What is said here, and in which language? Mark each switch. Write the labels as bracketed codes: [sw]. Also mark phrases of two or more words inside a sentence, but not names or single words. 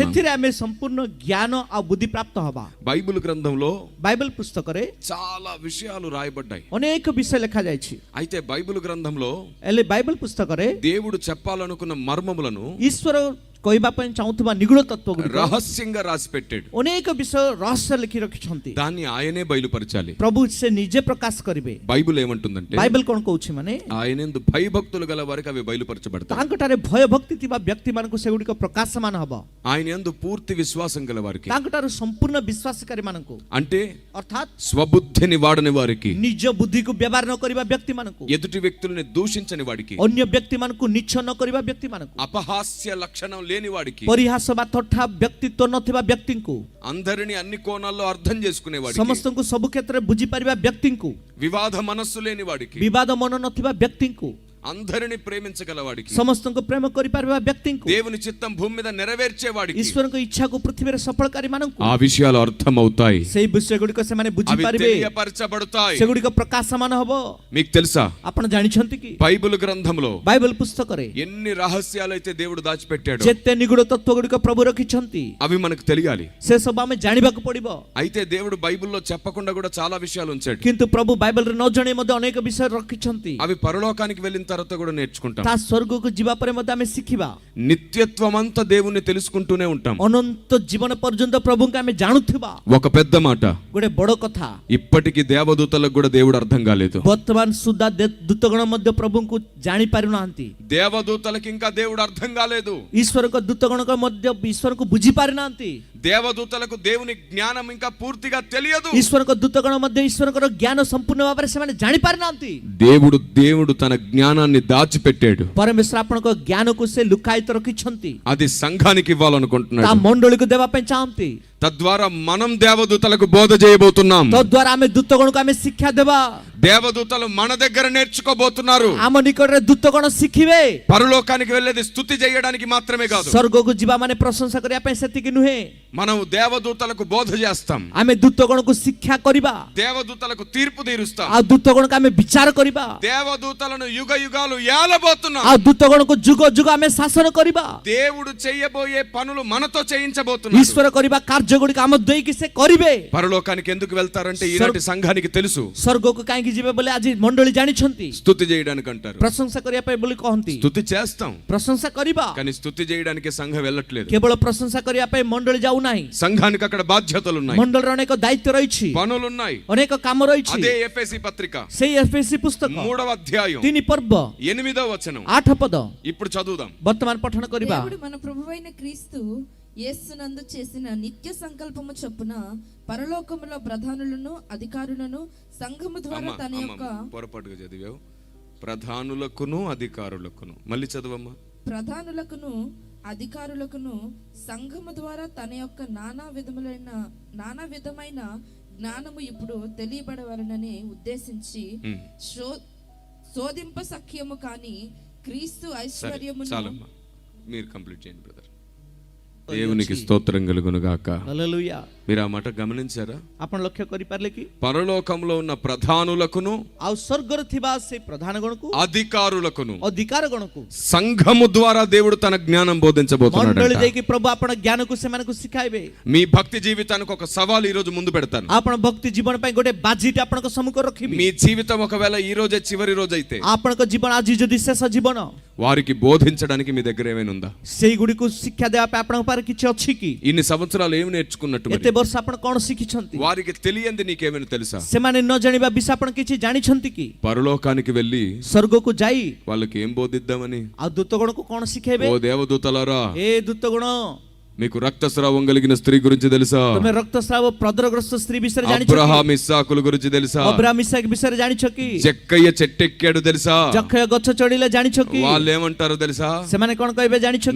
[or] ସେଥିରେ ଆମେ ସମ୍ପୂର୍ଣ୍ଣ ଜ୍ଞାନ ଆଉ ବୁଦ୍ଧି ପ୍ରାପ୍ତ ହବା. [te] బైబిల్ గ్రంథంలో [or] ବାଇବେଲ పుస్తକରେ [te] చాలా విషయాలు రాయబడ్డాయి. [or] ଅନେକ ବିଷୟ ଲେଖାଯାଇଛି. [te] అయితే బైబిల్ గ్రంథంలో [or] ହେଲେ ବାଇବେଲ పుస్తକରେ [te] దేవుడు చెప్పాలనుకున్న మర్మములను [or] ଈଶ୍ୱର କହିବା ପାଇଁ ଚାହୁଁଥିବା ନିଗୁଡ ତତ୍ତ୍ୱ ଗୁଡ଼ିକ [te] రహస్యంగా రాసి పెట్టాడు. [or] ଅନେକ ବିଷୟ ରହସ୍ୟ ଲେଖି ରଖିଛନ୍ତି. [te] దాన్ని ఆయనే బయలుపరచాలి. [or] ପ୍ରଭୁ ସେ ନିଜେ ପ୍ରକାଶ କରିବେ. [te] బైబిల్ ఏమంటుందంటే, [or] ବାଇବେଲ କଣ କହୁଛି ମାନେ [te] ఆయనందు భయభక్తులు గల వారికి అవి బయలుపరచబడతాయి. [or] ତାଙ୍କଠାରେ ଭୟ ଭକ୍ତି ଥିବା ବ୍ୟକ୍ତି ମାନଙ୍କୁ ସେଗୁଡ଼ିକ ପ୍ରକାଶମାନ ହବ. [te] ఆయన యందు పూర్తి విశ్వాసం గల వారికి, [or] ତାଙ୍କଠାରୁ ସମ୍ପୂର୍ଣ୍ଣ ବିଶ୍ୱାସକାରୀ ମାନଙ୍କୁ, [te] అంటే [or] ଅର୍ଥାତ୍ [te] స్వబుద్ధిని వాడని వారికి, [or] ନିଜ ବୁଦ୍ଧିକୁ ବ୍ୟବହାର ନ କରିବା ବ୍ୟକ୍ତି ମାନଙ୍କୁ, [te] ఎదుటి వ్యక్తుల్ని దూషించని వాడికి, [or] ଅନ୍ୟ ବ୍ୟକ୍ତି ମାନଙ୍କୁ ନିଚ୍ଛ ନ କରିବା ବ୍ୟକ୍ତି ମାନଙ୍କୁ, [te] అపహాస్య లక్షణం లేని వాడికి, [or] ପରିହାସ ବା ଥଟ୍ଟା ବ୍ୟକ୍ତିତ୍ୱ ନଥିବା ବ୍ୟକ୍ତିଙ୍କୁ, [te] అందరిని అన్ని కోణాల్లో అర్థం చేసుకునే వాడికి, [or] ସମସ୍ତଙ୍କୁ ସବୁ କ୍ଷେତ୍ରରେ ବୁଝିପାରିବା ବ୍ୟକ୍ତିଙ୍କୁ, [te] వివాద మనస్సు లేని వాడికి, [or] ବିବାଦ ମନ ନଥିବା ବ୍ୟକ୍ତିଙ୍କୁ, [te] అందరిని ప్రేమించగల వాడికి, [or] ସମସ୍ତଙ୍କୁ ପ୍ରେମ କରିପାରିବା ବ୍ୟକ୍ତିଙ୍କୁ, [te] దేవుని చిత్తం భూమి మీద నెరవేర్చే వాడికి, [or] ଈଶ୍ୱରଙ୍କ ଇଚ୍ଛାକୁ ପୃଥିବୀରେ ସଫଳକାରୀ ମାନଙ୍କୁ [te] ఆ విషయాలు అర్థమవుతాయి. [or] ସେଇ ବିଷୟ ଗୁଡ଼ିକ ସେମାନେ [te] అవి [or] ବୁଝିପାରିବେ, [te] తెలియపరచబడతాయి. [or] ସେଗୁଡ଼ିକ ପ୍ରକାଶମାନ ହବ. [te] మీకు తెలుసా, [or] ଆପଣ ଜାଣିଛନ୍ତି କି? [te] బైబిల్ గ్రంథంలో [or] ବାଇବେଲ పుస్తକରେ [te] ఎన్ని రహస్యాలు అయితే దేవుడు దాచిపెట్టాడు, [or] ଯେତେ ନିଗୁଡ ତତ୍ତ୍ୱ ଗୁଡ଼ିକ ପ୍ରଭୁ ରଖିଛନ୍ତି, [te] అవి మనకు తెలియాలి. [or] ସେ ସବୁ ଆମେ ଜାଣିବାକୁ ପଡିବ. [te] అయితే దేవుడు బైబిల్లో చెప్పకుండా కూడా చాలా విషయాలు ఉంచాడు. [or] କିନ୍ତୁ ପ୍ରଭୁ ବାଇବେଲରେ ନ ଜଣେଇ ମଧ୍ୟ ଅନେକ ବିଷୟ ରଖିଛନ୍ତି. [te] అవి పరలోకానికి వెళ్ళిన తర్వాత కూడా నేర్చుకుంటాం. [or] ତା ସ୍ୱର୍ଗକୁ ଯିବା ପରେ ମଧ୍ୟ ଆମେ ଶିଖିବା. [te] నిత్యత్వం అంతా దేవుణ్ణి తెలుసుకుంటూనే ఉంటాం. [or] ଅନନ୍ତ ଜୀବନ ପର୍ଯ୍ୟନ୍ତ ପ୍ରଭୁଙ୍କୁ ଆମେ ଜାଣୁଥିବା. [te] ఒక పెద్ద మాట, [or] ଗୋଟେ ବଡ କଥା, [te] ఇప్పటికి దేవదూతలకు కూడా దేవుడు అర్థం కాలేదు. [or] ବର୍ତ୍ତମାନ ସୁଦ୍ଧା ଦୂତଗଣ ମଧ୍ୟ ପ୍ରଭୁଙ୍କୁ ଜାଣି ପାରୁନାହାନ୍ତି. [te] దేవదూతలకు ఇంకా దేవుడు అర్థం కాలేదు. [or] ଈଶ୍ୱରଙ୍କ ଦୂତଗଣଙ୍କ ମଧ୍ୟ ଈଶ୍ୱରଙ୍କୁ ବୁଝି ପାରିନାହାନ୍ତି. [te] దేవదూతలకు దేవుని జ్ఞానం ఇంకా పూర్తిగా తెలియదు. [or] ଈଶ୍ୱରଙ୍କ ଦୂତଗଣ ମଧ୍ୟ ଈଶ୍ୱରଙ୍କର ଜ୍ଞାନ ସମ୍ପୂର୍ଣ୍ଣ ଭାବରେ ସେମାନେ ଜାଣି ପାରିନାହାନ୍ତି. [te] దేవుడు తన జ్ఞానాన్ని దాచిపెట్టాడు. [or] ପରମେଶ୍ୱର ଆପଣଙ୍କ ଜ୍ଞାନକୁ ସେ ଲୁକାୟିତ ରଖିଛନ୍ତି. [te] అది సంఘానికి [or] ତା [te] ఇవ్వాలనుకుంటున్నాడు. [or] ମଣ୍ଡଳୀକୁ ଦେବା ପାଇଁ ଚାହାନ୍ତି. [te] తద్వారా మనం దేవదూతలకు బోధ చేయబోతున్నాం. [or] ତଦ୍ୱାରା ଆମେ ଦୂତଗଣକୁ ଆମେ ଶିକ୍ଷା ଦେବା। [te] దేవదూతలు మన దగ్గర నేర్చుకోబోతున్నారు. [or] ଆମ ନିକଟରେ ଦୂତଗଣ ଶିଖିବେ। [te] పరలోకానికి వెళ్ళేది స్తుతి చేయడానికి మాత్రమే కాదు. [or] ସ୍ୱର୍ଗକୁ ଯିବା ମାନେ ପ୍ରଶଂସା କରିବା ପାଇଁ ସେତିକି ନୁହେଁ। [te] మనం దేవదూతలకు బోధ చేస్తాం. [or] ଆମେ ଦୂତଗଣକୁ ଶିକ୍ଷା କରିବା। [te] దేవదూతలకు తీర్పు తీరుస్తాం. [or] ଆଉ ଦୂତଗଣକୁ ଆମେ ବିଚାର କରିବା। [te] దేవదూతలను యుగ యుగాలు ఏలబోతున్నాం. [or] ଆଉ ଦୂତଗଣକୁ ଯୁଗ ଯୁଗ ଆମେ ଶାସନ କରିବା। [te] దేవుడు చేయబోయే పనులు మనతో చేయించబోతున్నాడు. [or] ଈଶ୍ୱର କରିବା କାର୍ଯ୍ୟ ଗୁଡ଼ିକ ଆମ ଦେଇକି ସେ କରିବେ। [te] పరలోకానికి ఎందుకు వెళ్తారంటే ఈనాటి సంఘానికి తెలుసు. [or] ସ୍ୱର୍ଗକୁ କାହିଁକି ଯିବେ ବୋଲି ଆଜି ମଣ୍ଡଳୀ ଜାଣିଛନ୍ତି। [te] స్తుతి చేయడానికి అంటారు. [or] ପ୍ରଶଂସା କରିବା ପାଇଁ ବୋଲି କହନ୍ତି। [te] స్తుతి చేస్తాం [or] ପ୍ରଶଂସା କରିବା, [te] కానీ స్తుతి చేయడానికి సంఘం వెళ్ళట్లేదు. [or] କେବଳ ପ୍ରଶଂସା କରିବା ପାଇଁ ମଣ୍ଡଳୀ ଯାଉନାହିଁ। [te] సంఘానికి అక్కడ బాధ్యతలు ఉన్నాయి, [or] ମଣ୍ଡଳୀର ଅନେକ ଦାୟିତ୍ୱ ରହିଛି, [te] పనులున్నాయి. [or] ଅନେକ କାମ ରହିଛି। [te] అదే ఎఫెసీ పత్రిక [or] ସେଇ ଏଫେସୀ పుస్తକ [te] 3వ అధ్యాయం [or] 3 ପର୍ବ [te] 8వ వచనం [or] 8 పଦ [te] ఇప్పుడు చదువుదాం. [or] ବର୍ତ୍ତମାନ ପଠନ କରିବା। [te] దేవుడు మన ప్రభువైన క్రీస్తు యేసునందు చేసిన నిత్య సంకల్పము చొప్పున పరలోకములో ప్రధానులను అధికారులను సంఘము ద్వారా తన యొక్క పొరపాటుగా చదివావు. ప్రధానులకును అధికారులకును, మళ్ళీ చదవమ్మా. ప్రధానులకును అధికారులకును సంఘము ద్వారా తన యొక్క నానా విధమైన జ్ఞానము ఇప్పుడు తెలియబడవలనని ఉద్దేశించి శోధింప సఖ్యము కాని క్రీస్తు ఐశ్వర్యమును. చాలమ్మా, మీరు కంప్లీట్ చేయండి బ్రదర్. దేవునికి స్తోత్రం కలుగును గాక. హల్లెలూయా। మీరు ఆ మాట గమనించారా? [or] ଆପଣ ଲକ୍ଷ୍ୟ କରିପାରିଲେ କି [te] పరలోకంలో ఉన్న ప్రధానులకును [or] ଆଉ ସ୍ୱର୍ଗରେ ଥିବା ସେଇ ପ୍ରଧାନ ଗଣକୁ [te] అధికారులకును [or] ଅଧିକାର ଗଣକୁ [te] సంఘము ద్వారా దేవుడు తన జ్ఞానం బోధించబోతున్నాడు. [or] ମଣ୍ଡଳୀ ଦେଇକି ପ୍ରଭୁ ଆପଣ ଜ୍ଞାନକୁ ସେମାନଙ୍କୁ ଶିଖାଇବେ। [te] మీ భక్తి జీవితానికి ఒక సవాల్ ఈ రోజు ముందు పెడతాను. [or] ଆପଣ ଭକ୍ତି ଜୀବନ ପାଇଁ ଗୋଟେ ବାଜିଟେ ଆପଣଙ୍କ ସମ୍ମୁଖରେ ରଖିବି। [te] మీ జీవితం ఒకవేళ ఈ రోజే చివరి రోజు అయితే [or] ଆପଣଙ୍କ ଜୀବନ ଆଜି ଯଦି ଶେଷ ଜୀବନ, [te] వారికి బోధించడానికి మీ దగ్గర ఏమైనా ఉందా? [or] ସେଇଗୁଡ଼ିକୁ ଶିକ୍ଷା ଦେବା ପାଇଁ ଆପଣଙ୍କ ପାଖରେ କିଛି ଅଛି କି? [te] ఇన్ని సంవత్సరాలు ఏమి నేర్చుకున్నట్టు మరి? [or] ଏତେ ବର୍ଷ ଆପଣ କ'ଣ ଶିଖିଛନ୍ତି? [te] వారికి తెలియంది నీకేమైనా తెలుసా? [or] ସେମାନେ ନ ଜାଣିବା ବିଷୟ ଆପଣ କିଛି ଜାଣିଛନ୍ତି କି? [te] పరలోకానికి వెళ్ళి [or] ସ୍ୱର୍ଗକୁ ଯାଇ [te] వాళ్ళకి ఏం బోధిద్దామని? [or] ଆଉ ଦୂତଗଣକୁ କ'ଣ ଶିଖେଇବେ? [te] ఓ దేవదూతలారా, [or] ଏ ଦୂତଗଣ, [te] మీకు రక్తస్రావం కలిగిన స్త్రీ గురించి తెలుసా? [or] ତମେ ରକ୍ତସ୍ରାବ ପ୍ରଦରଗ୍ରସ୍ତ ସ୍ତ୍ରୀ ବିଷୟରେ ଜାଣିଛ କି? [te] అబ్రహాం ఇస్సాకుల గురించి తెలుసా? [or] ଅବ୍ରାହମ ଇସାକ ବିଷୟରେ ଜାଣିଛ କି? [te] జక్కయ్య చెట్టెక్కాడు తెలుసా? [or] ଯକ୍ଷୟ ଗଛ ଚଢିଲେ ଜାଣିଛ କି? [te] వాళ్ళు ఏమంటారు తెలుసా? [or] ସେମାନେ କ'ଣ କହିବେ ଜାଣିଛ କି?